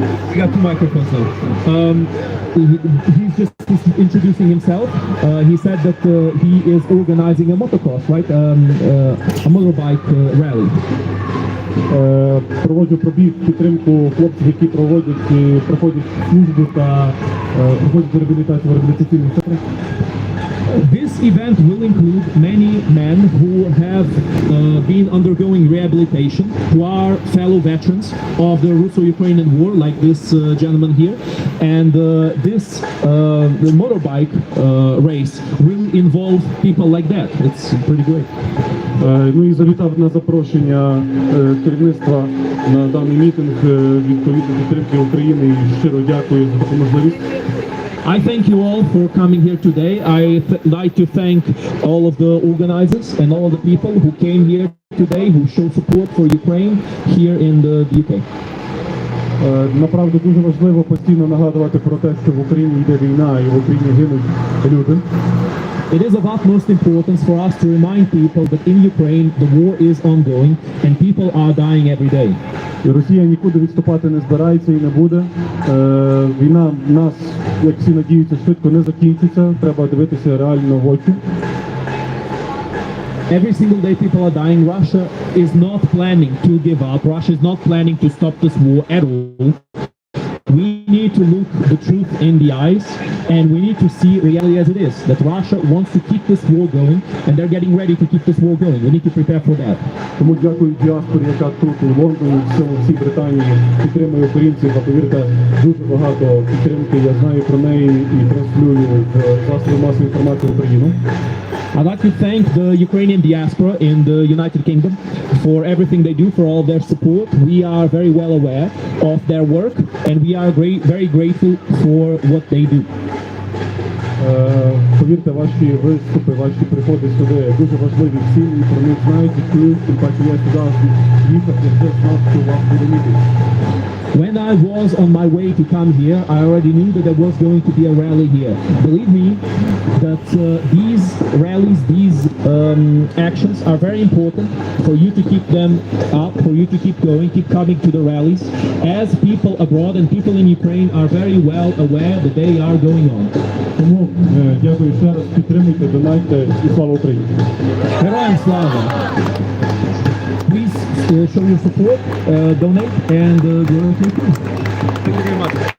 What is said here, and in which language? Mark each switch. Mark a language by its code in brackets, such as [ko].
[en] We got two microphones now. He's just introducing himself. He said that he is organizing a motocross, right? A motorbike rally. [uk] Проводжу пробіг, підтримку хлопців, які проходять службу та проходять реабілітацію в реабілітаційних центрах. [en] This event will include many men who have been undergoing rehabilitation, who are fellow veterans of the Russo-Ukrainian War, like this gentleman here. And this the motorbike race will involve people like that. It's pretty great. [uk] Ну і завітав на запрошення керівництва на даний мітинг відповідно підтримки України і щиро дякую за таку можливість. [en] I thank you all for coming here today. I'd like to thank all of the organizers and all of the people who came here today, who show support for Ukraine here in the UK. [uk] Направду дуже важливо постійно нагадувати про те, що в Україні йде війна і в Україні гинуть люди. [en] It is of utmost importance for us to remind people that in Ukraine the war is ongoing and people are dying every day. [uk] І Росія нікуди відступати не збирається і не буде. Війна нас, як всі надіються, швидко не закінчиться. Треба дивитися реально в очі. [en] Every single day people are dying. Russia is not planning to give up. Russia is not planning to stop this war at all. We need to look the truth in the eyes and we need to see reality as it is. That Russia wants to keep this war going and they're getting ready to keep this war going. We need to prepare for that. [uk] Тому дякую діаспорі, яка тут у Лондоні, всій Британії підтримує українців. А повірте, дуже багато підтримки. Я знаю про неї і транслюю в засоби масової інформації України. [en] I'd like to thank the Ukrainian diaspora in the United Kingdom for everything they do, for all their support. We are very well aware of their work and we are very grateful for what they do. [uk] Повірте, ваші виступи, ваші приходи сюди дуже важливі всі, і про них знають, і чують, тим паче я сюди їхав, я вже знав, що у вас буде мітинг. [en] When I was on my way to come here, I already knew that there was going to be a rally here. Believe me that these rallies, these actions are very important for you to keep them up, for you to keep going, keep coming to the rallies, as people abroad and people in Ukraine are very well aware that they are going on. [uk] Тому дякую ще раз, підтримуйте, донайте і слава Україні. Героям слава! [en] Please show your support, donate, and glory to Ukraine. Thank you very much.